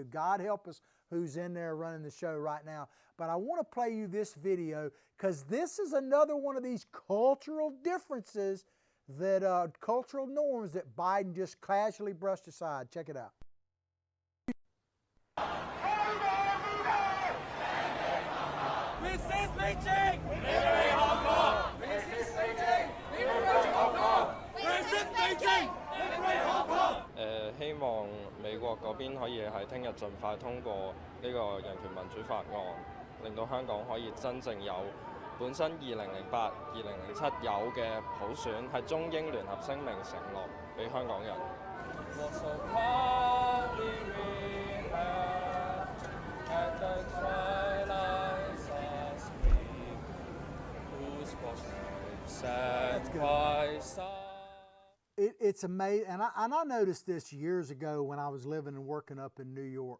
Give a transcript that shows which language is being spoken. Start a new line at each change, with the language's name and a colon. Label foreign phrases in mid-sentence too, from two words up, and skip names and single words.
English: God help us who's in there running the show right now. But I want to play you this video because this is another one of these cultural differences, that cultural norms that Biden just casually brushed aside. Check it out. Resist Beijing! Liberate Hong Kong! Resist Beijing! Liberate Hong Kong! Resist Beijing! Liberate Hong Kong!
Cantonese: 希望美國嗰邊可以喺聽日盡快通過呢個人權民主法案，令到香港可以真正有本身2008、2007有嘅普選，係中英聯合聲明承諾俾香港人。
English: It's amazing, and I noticed this years ago when I was living and working up in New York.